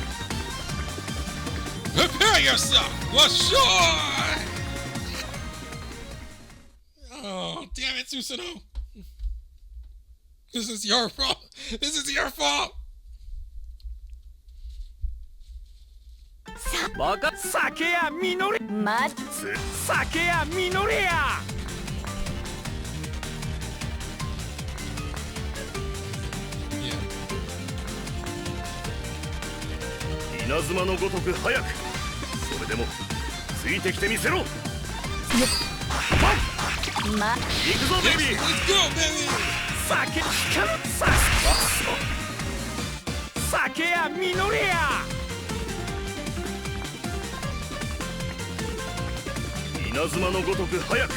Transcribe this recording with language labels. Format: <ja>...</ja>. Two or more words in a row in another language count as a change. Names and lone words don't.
<en>Prepare yourself. Washoi! Oh, damn it, Susanoo. This is your fault. This is your fault.</en> <ja>咲けや実れ. 咲けや実れや。稲妻の如く速く. それでも、ついてきてみせろ. 行くぞ, baby.</ja> <en>Let's go, baby.</en> <ja>咲けや実れや. 稲妻の如く速く.</ja>